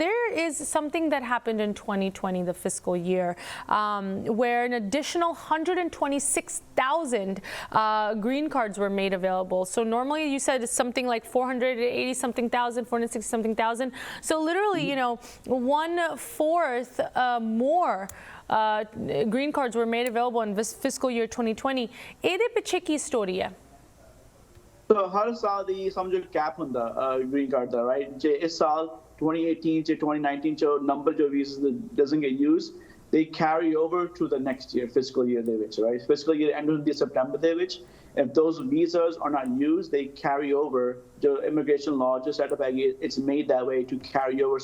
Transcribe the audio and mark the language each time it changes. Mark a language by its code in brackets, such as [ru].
[en] There is something that happened in 2020, the fiscal year, where an additional 126,000 green cards were made available. So normally you said it's something like 480 something thousand, 460 something thousand. So literally, 1/4 more green cards were made available in this fiscal year 2020. [pa] ਇਹਦੇ ਪਿੱਛੇ ਕੀ story ਹੈ? So ਹਰ ਸਾਲ ਦੀ ਸਮਝੋ cap ਹੁੰਦਾ green card ਦਾ, [en] right? [pa] ਜੇ ਇਸ ਸਾਲ [en] 2018 to 2019 ਚ number ਜੋ visas that doesn't get used, they carry over to the next year, fiscal year [pa] ਦੇ ਵਿੱਚ, [en] right? Fiscal year end ਹੁੰਦੀ September [pa] ਦੇ ਵਿੱਚ. [en] If those visas are not used, they carry over. ਜੋ immigration law ਜੋ set up [pa] ਹੈਗੀ, [en] it's made that way to carry over.